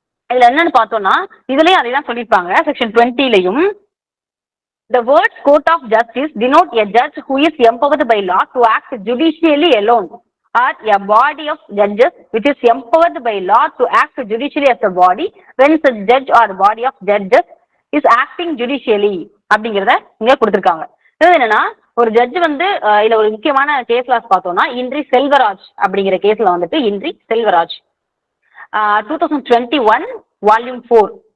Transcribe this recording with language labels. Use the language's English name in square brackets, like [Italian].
[Tamil] இதுல என்னன்னு பார்த்தோம்னா இதுலயும் அதைதான் சொல்லியிருப்பாங்க. Section 20லயும் [English] The words court of justice denote a judge who is empowered by law to act judicially alone, or a body of judges which is empowered by law to act judicially as a body when such judge or body of judges is acting judicially [Tamil] அப்படிங்கறத இங்க கொடுத்திருக்காங்க. இது என்னன்னா ஒரு judge வந்து இதுல ஒரு முக்கியமான கேஸ் லாஸ் பார்த்தோம்னா இன்றி செல்வராஜ் அப்படிங்கிற கேஸ்ல வந்துட்டு இன்றி செல்வராஜ் 2021 வால்யூம் 4.